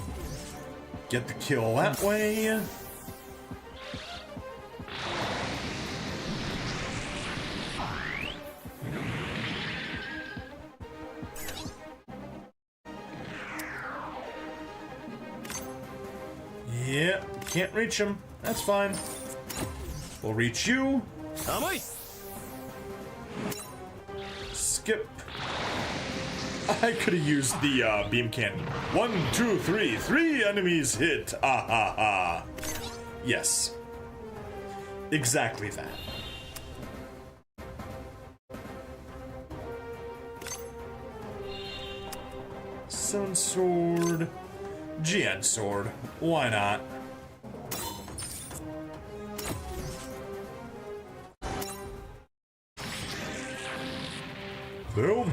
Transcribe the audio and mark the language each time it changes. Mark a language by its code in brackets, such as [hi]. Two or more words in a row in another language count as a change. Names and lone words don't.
[en] Get the kill that way. Yeah, can't reach him. That's fine. We'll reach you. Skip. I could have used the beam cannon. 1, 2, 3. 3 enemies hit. Ah ha ha. Yes. Exactly that. Sun Sword. GN Sword. Why not? Boom.